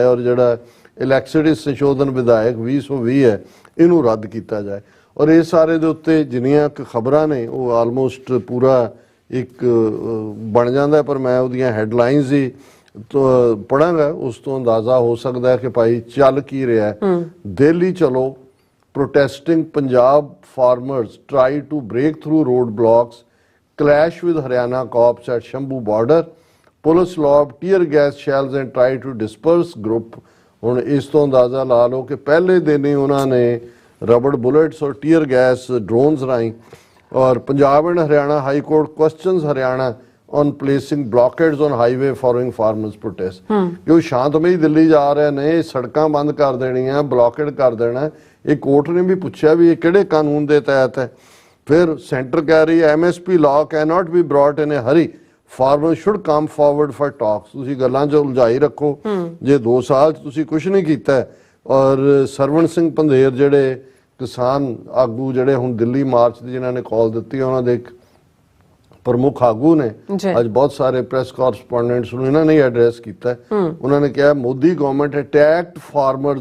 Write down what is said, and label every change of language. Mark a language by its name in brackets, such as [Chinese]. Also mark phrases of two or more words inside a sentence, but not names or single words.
[Punjabi] ਔਰ ਜਿਹੜਾ ਇਲੈਕਟ੍ਰਿਸਿਟੀ ਸੰਸ਼ੋਧਨ ਵਿਧਾਇਕ 2020 ਹੈ ਇਹਨੂੰ ਰੱਦ ਕੀਤਾ ਜਾਏ। ਔਰ ਇਹ ਸਾਰੇ ਦੇ ਉੱਤੇ ਜਿੰਨੀਆਂ ਖਬਰਾਂ ਨੇ ਉਹ ਆਲਮੋਸਟ ਪੂਰਾ ਇੱਕ ਬਣ ਜਾਂਦਾ, ਪਰ ਮੈਂ ਉਹਦੀਆਂ ਹੈਡਲਾਈਨਸ ਹੀ ਪੜਾਂਗਾ, ਉਸ ਤੋਂ ਅੰਦਾਜ਼ਾ ਹੋ ਸਕਦਾ ਹੈ ਕਿ ਭਾਈ ਚੱਲ ਕੀ ਰਿਹਾ। ਦਿੱਲੀ ਚਲੋ, [English] protesting Punjab farmers try to break through roadblocks, clash with Haryana cops at Shambhu border. Police lobbed tear gas shells and tried to disperse group. [Punjabi] ਹੁਣ ਇਸ ਤੋਂ ਅੰਦਾਜ਼ਾ ਲਾ ਲਓ ਕਿ ਪਹਿਲੇ ਦਿਨ ਹੀ ਉਹਨਾਂ ਨੇ [English] rubber bullets [Punjabi] ਔਰ [English] tear gas drones [Punjabi] ਰਾਹੀਂ ਔਰ [English] Punjab and Haryana High Court questions Haryana on placing blockades on highway following farmers protest [Punjabi] ਕਿਉਂ ਸ਼ਾਂਤਮਈ ਦਿੱਲੀ ਜਾ ਰਹੇ ਨੇ ਸੜਕਾਂ ਬੰਦ ਕਰ ਦੇਣੀਆਂ ਬਲੌਕੇਡ ਕਰ ਦੇਣਾ ਇਹ ਕੋਰਟ ਨੇ ਵੀ ਪੁੱਛਿਆ ਵੀ ਇਹ ਕਿਹੜੇ ਕਾਨੂੰਨ ਦੇ ਤਹਿਤ ਹੈ ਫਿਰ ਸੈਂਟਰ ਕਹਿ ਰਹੀ ਹੈ [English] MSP law cannot be brought in a hurry farmers should come forward for talks [Punjabi] ਤੁਸੀਂ ਗੱਲਾਂ 'ਚ ਉਲਝਾਈ ਰੱਖੋ ਜੇ 2 ਸਾਲ 'ਚ ਤੁਸੀਂ ਕੁਝ ਨਹੀਂ ਕੀਤਾ ਔਰ ਸਰਵਣ ਸਿੰਘ ਪੰਧੇਰ ਜਿਹੜੇ ਕਿਸਾਨ ਆਗੂ ਜਿਹੜੇ ਹੁਣ ਦਿੱਲੀ ਮਾਰਚ ਦੀ ਜਿਨ੍ਹਾਂ ਨੇ ਕਾਲ ਦਿੱਤੀ ਉਹਨਾਂ ਦੇ ਪ੍ਰਮੁੱਖ ਆਗੂ ਨੇ ਅੱਜ ਬਹੁਤ ਸਾਰੇ [English] press correspondents [Punjabi] ਨੂੰ ਇਹਨਾਂ ਨੇ ਐਡਰੈਸ ਕੀਤਾ ਉਹਨਾਂ ਨੇ ਕਿਹਾ [English] Modi government attacked farmers